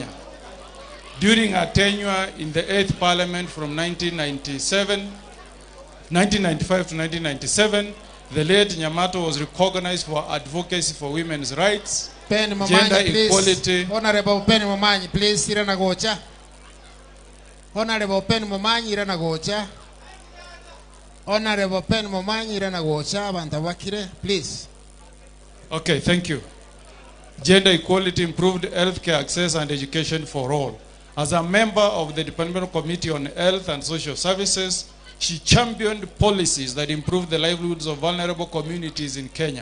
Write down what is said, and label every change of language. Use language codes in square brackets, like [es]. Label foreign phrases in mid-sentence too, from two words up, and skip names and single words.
[en] During her tenure in the 8th Parliament from 1995 to 1997, the late Nyamato was recognized for advocacy for women's rights, Pen gender Momanyi, please. equality. Honorable Pen Momanyi, please. [guz] Irana Gocha. [en] Honorable Pen Momanyi, [guz] Irana Gocha. [en] Honorable Pen Momanyi, [guz] Irana Gocha. Bantawakire, [en] please. Okay, thank you. Gender equality, improved healthcare access and education for all. As a member of the Departmental Committee on Health and Social Services, she championed policies that improved the livelihoods of vulnerable communities in Kenya.